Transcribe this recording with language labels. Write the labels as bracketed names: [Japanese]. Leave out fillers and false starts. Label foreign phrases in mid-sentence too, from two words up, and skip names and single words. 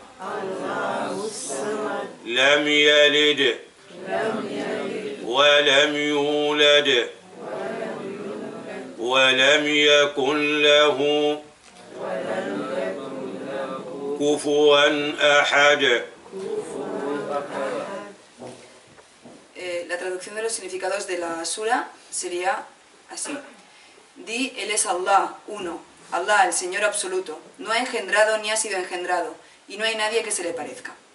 [Arabic] لم يلد ولم يولد ولم يكن له كفوا أحد. [Spanish] La traducción de los significados de la sura sería así. Di, Él es Allah, uno. Allah, el Señor absoluto. No ha engendrado ni ha sido engendrado, y no hay nadie que se le parezca.